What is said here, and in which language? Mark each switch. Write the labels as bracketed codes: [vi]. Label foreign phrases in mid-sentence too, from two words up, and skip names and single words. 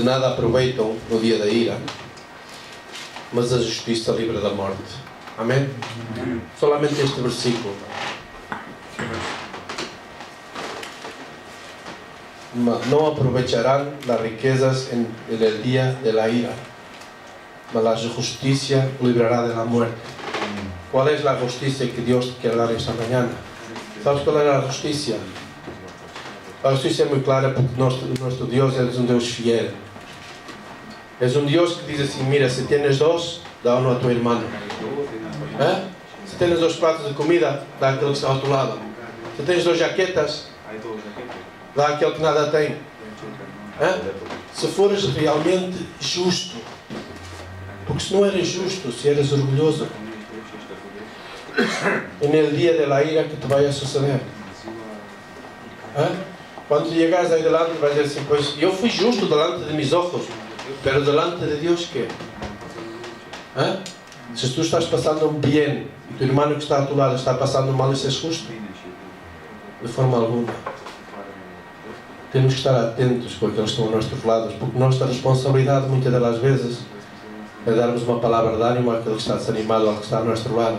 [pt] nada aproveitam no dia da ira, mas a justiça livra da morte. Amém? [es] Solamente este versículo. Não aprovecharán las riquezas en el día de la ira, mas la justicia librará de la muerte. ¿Cuál es la justicia que Dios quiere dar esta mañana? ¿Sabes cuál es la justicia? Ahora estoy siendo muy clara porque nuestro Dios es un Dios fiel. Es un Dios que dice así, mira, si tienes dos, da uno a tu hermano. Si tienes dos platos de comida, [pt] dá aquele que está ao teu lado. Se tens duas jaquetas, dá aquele que nada tem. Se fores realmente justo, porque se não eres justo, se eres orgulhoso, é no dia da ira que te vai a suceder. Quando chegares aí delante, vais dizer assim, pois eu fui justo [es] delante de mis ojos, pero delante [pt] de Deus, ¿qué? Se tu estás passando bem e tu irmão que está a tu lado está passando mal, isso é justo? De forma alguma. Temos que estar atentos com aqueles que estão a nossos lados, porque nossa responsabilidade, muitas das vezes, é darmos uma palavra de ânimo àquele que está desanimado, ao que está a nosso lado.